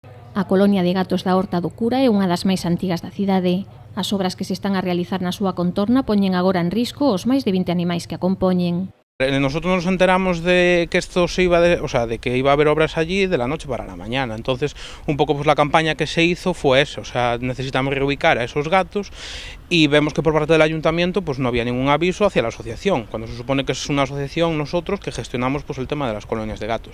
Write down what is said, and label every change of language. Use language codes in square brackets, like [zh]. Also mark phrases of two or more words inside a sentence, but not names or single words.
[gl] A colonia de gatos da Horta do Cura é unha das máis antigas da cidade. As obras que se están a realizar na súa contorna poñen agora en risco os máis de 20 animais que a compoñen. [es] Nosotros nos enteramos de que esto se iba, de que iba a haber obras allí de la noche para la mañana. Entonces, un poco pues la campaña que se hizo fue eso, necesitamos reubicar a esos gatos y vemos que por parte del ayuntamiento pues no había ningún aviso hacia la asociación, cuando se supone que es una asociación nosotros que gestionamos pues el tema de las colonias de gatos.